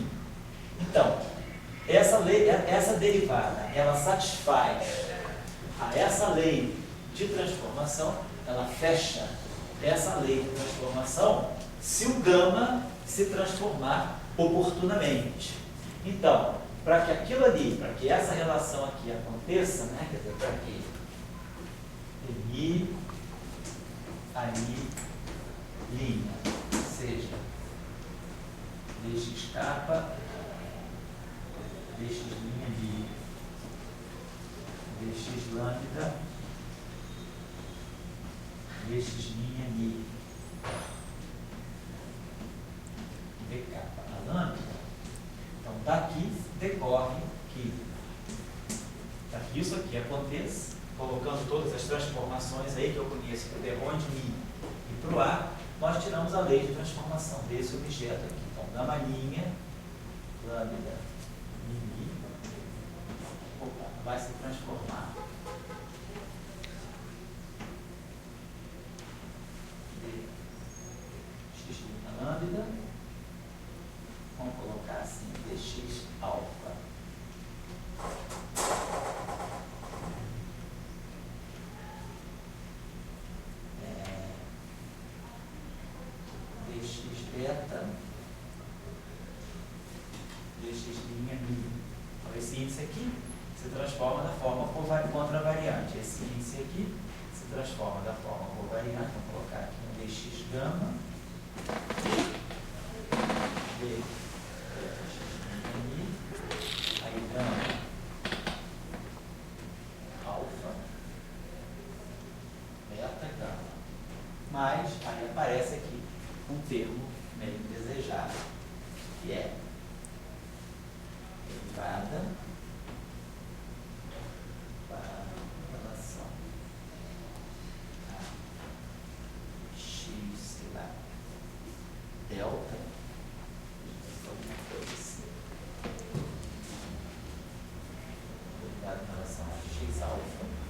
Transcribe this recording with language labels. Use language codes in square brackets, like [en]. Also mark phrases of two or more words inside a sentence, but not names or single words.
[pt] Então, essa derivada, ela satisfaz a essa lei de transformação, ela fecha essa lei de transformação se o gama se transformar oportunamente. Então, para que aquilo ali, para que essa relação aqui aconteça, né, quer dizer, para que I aí linha, seja dx capa, dx linha bi, dx lambda, dx linha mi, d capa. A lambda, então daqui decorre que, para que isso aqui aconteça, colocando todas as transformações aí que eu conheço para o derrão de mi e para o A, nós tiramos a lei de transformação desse objeto aqui. Então, gama linha, lambda, mi, vai se transformar de x lambda, vamos colocar assim, dx alfa. Dx beta, dx linha mi. Então, esse índice aqui se transforma da forma contravariante. Esse índice aqui se transforma da forma covariante. Vou colocar aqui um dx gama, dx linha mi, aí gama alfa, beta gama. Mas aí aparece aqui um termo meio desejado, que é derivada para relação a x, sei lá, delta, alguma coisa assim, derivada em relação a x alfa,